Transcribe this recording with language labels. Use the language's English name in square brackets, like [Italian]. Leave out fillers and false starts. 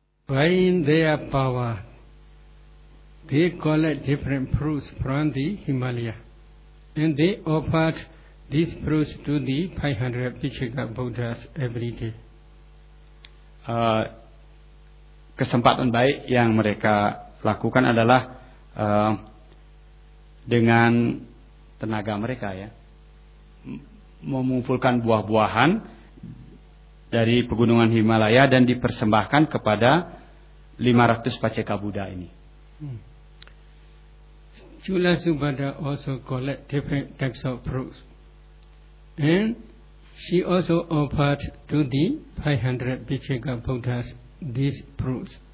[English] by in their power, they collect different fruits from the Himalaya, and they offered these fruits to the 500 Vichika Buddhas every day. [Indonesian] Kesempatan baik yang mereka lakukan adalah dengan tenaga mereka ya, mengumpulkan buah-buahan dari pegunungan Himalaya dan dipersembahkan kepada 500 Paceka Buddha ini. [English] Chula Subhadra also collect different types of fruits, and she also offered to the 500 Paceka Buddhas these fruits.